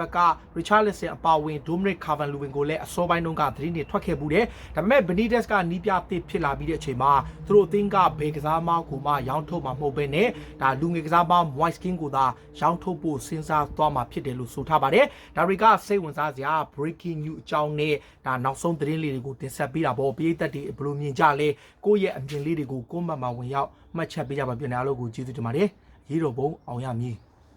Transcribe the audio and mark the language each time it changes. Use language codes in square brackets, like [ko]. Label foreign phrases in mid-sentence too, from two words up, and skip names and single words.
[my] က်က Richarlison အပါအဝင် Dominic Calvert-Lewin ကိုလည်းအစောပိုင်းတုန်းကသတင်းတွေထွက်ခဲ့မှုတယ်ဒါပေမဲ့ Benitez ကနီးပြသစ်ဖြစ်လာပြီးတဲ့အချိန်မှာသူတို့အသင်းကဘယ်ကစားမကိုမှရောင်းထုတ်မှာမဟုတ်ဘဲနဲ့ဒါလူငယ်ကစားမ Moise Kean ကိုသာရောင်းထုတ်ဖို့စဉ်းစားသွားမှာဖြစ်တယ်လို့ဆိုထားပါတယ်ဒါတွေကစိတ်ဝင်စားစရာ [en] breaking news [my] အကြောင်းနဲ့ဒါနောက်ဆုံးသတင်းလေးတွေကိုတင်ဆက်ပေးတာပေါ့ပြည်သက်တွေဘယ်လိုမြင်ကြလဲကိုယ့်ရဲ့အမြင်လေးတွေကိုကိုယ့်မှတ်မှာဝင်ရောက်မှတ်ချက်ပေးကြပါပြန်အားလုံးကိုကျေးဇူးတင်ပါတယ်ရေတော်ဘုံအောင်ရမည်